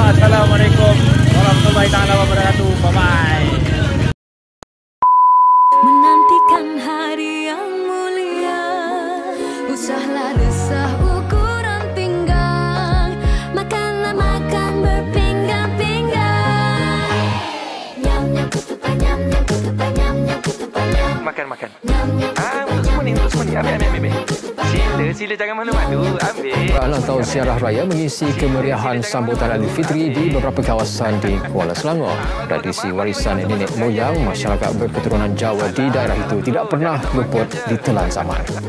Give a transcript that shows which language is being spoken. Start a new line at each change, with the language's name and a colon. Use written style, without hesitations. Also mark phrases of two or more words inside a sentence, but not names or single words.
Arabic: Assalamualaikum warahmatullahi wabarakatuh.
English: Bye bye.
Malay: Menantikan hari yang mulia, usahlah desah ukuran pinggang, makanlah makan berpinggang-pinggang. Nyam nyam kutupan, nyam nyam kutupan, nyam nyam kutupan, nyam. Makan. Untuk semua ni. Ambil. Sila jangan malu-malu. Ambil. Ulang tahun Ziarah Raya mengisi kemeriahan sambutan Aidilfitri di beberapa kawasan di Kuala Selangor. Tradisi warisan nenek moyang masyarakat berketurunan Jawa di daerah itu tidak pernah luput ditelan zaman.